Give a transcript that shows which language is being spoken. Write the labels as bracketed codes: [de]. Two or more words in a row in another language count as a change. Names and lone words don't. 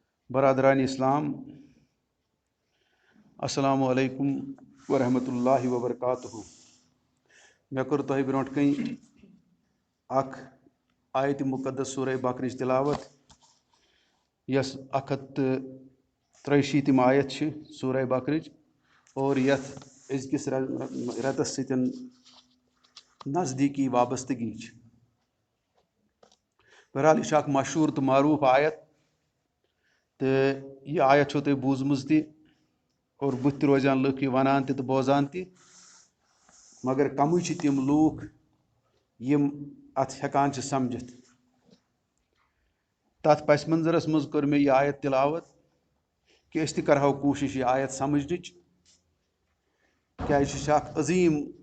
[ur] برادران اسلام [ar] السلام علیکم ورحمۃ اللہ وبرکاتہ [ks] مے کور تہ برونٹ کن اخ آیت مقدس سورہ بقرٕچ تلاوت یس 183 آیت سورہ بقرٕچ اور یتھ أزکِس رٮ۪تس سۭتۍ نزدیٖکی وابستگی بہرحال یہ اخ مشہور تو معروف آیت تو یہ آیت چھو تُہۍ بوٗزمٕژ تہِ اور بُتھِ تہِ روزان لُکھ یہ ونان تہِ تہٕ بوزان تہِ مگر کمٕے چھِ تِم لوٗکھ یِم اتھ ہٮ۪کان چھِ سمجھِتھ تتھ پس منظرس منٛز کٔر مےٚ یہِ آیت تلاوت کہ أسۍ تہِ کرہو کوٗشش یہِ آیت سمجھنٕچ کیازِ یہِ چھِ اکھ عظیٖم